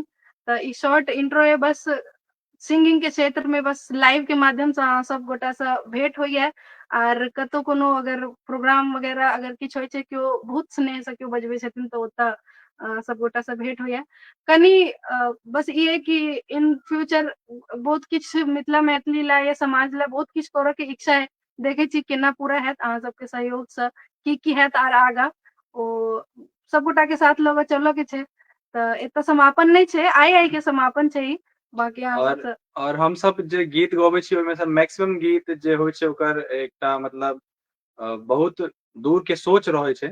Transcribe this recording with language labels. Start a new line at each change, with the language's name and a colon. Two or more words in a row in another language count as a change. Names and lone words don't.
Maithili: तो ई
English: short intro
Maithili: है, बस सिंगिंग के क्षेत्र में बस लाइव के माध्यम से अहाँ सब गोटा से भेंट होइए। और कतौ कोनो अगर प्रोग्राम वगैरह अगर किछु होइ छै, केओ बहुत स्नेह से केओ बजबै छथिन तो ओतऽ सब गोटा से भेंट होइए। कनी बस ई है कि
English: in future
Maithili: बहुत किछु मिथिला मैथिली ला या समाज ला बहुत किछु करऽ के इच्छा है। देखे छी केना पूरा हैत अहाँ सबके सहयोग से, की हैत आर आगा ओ सब गोटा के साथ लऽ के चलऽ के छै। तऽ एतऽ समापन नहीं छै, आइ के समापन छै ई। बाकी अहाँ और सब और हम सब जे गीत गबै छी ओहिमे से मैक्सिमम गीत जे होइ छै ओकर एकटा मतलब बहुत दूर के सोच रहै छै।